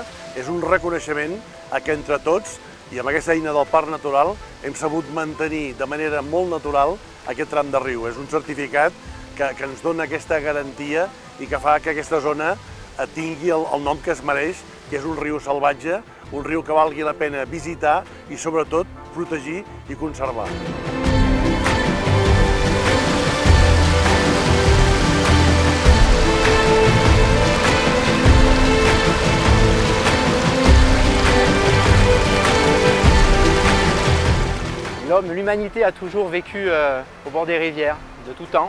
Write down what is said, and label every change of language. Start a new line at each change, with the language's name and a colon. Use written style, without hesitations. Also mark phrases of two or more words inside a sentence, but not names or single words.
Catalan: És un reconeixement que entre tots, i amb aquesta eina del Parc Natural, hem sabut mantenir de manera molt natural aquest tram de riu. És un certificat que ens dona aquesta garantia i que fa que aquesta zona tingui el nom que es mereix, que és un riu salvatge, un riu que valgui la pena visitar i sobretot protegir i conservar.
French: L'humanité a toujours vécu au bord des rivières, de tout temps.